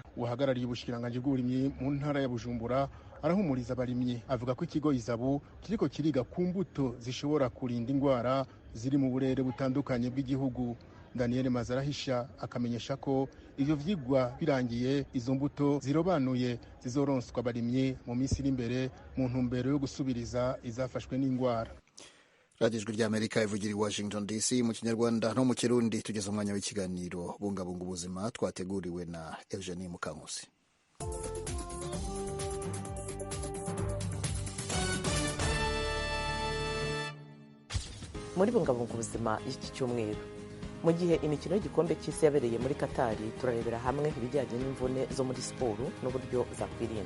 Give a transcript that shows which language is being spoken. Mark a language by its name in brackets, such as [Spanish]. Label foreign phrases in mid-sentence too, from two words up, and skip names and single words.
[Rundi] Uhagarariye ubushikiranganje bw'uburimyi mu ntara ya Bujumbura arahumuriza abarimyi, avuga ko ikigo Izabu kiriko kiriga ku mbuto zishobora kurinda ingwara ziri mu burere butandukanye bw'igihugu. Daniel Mazarahisha akamenyesha ko ivyo vyigwa birangiye izo mbuto zirobanuye zizoronswa abarimyi mu minsi iri imbere mu ntumbero yo gusubiriza izafashwe n'ingwara. [Kinyarwanda] Radio Ijwi ry'Amerika ivugira i Washington DC mu Kinyarwanda no mu Kirundi. Tugeze umwanya w'ikiganiro bungabunga ubuzima twateguriwe na Eugenie Mukankusi. Muri bungabunga ubuzima iki cyumweru, mu gihe imikino y'igikombe cy'isi yabereye muri Katari, turarebera hamwe ibijyanye n'imvune zo muri siporo n'uburyo zakwirindwa.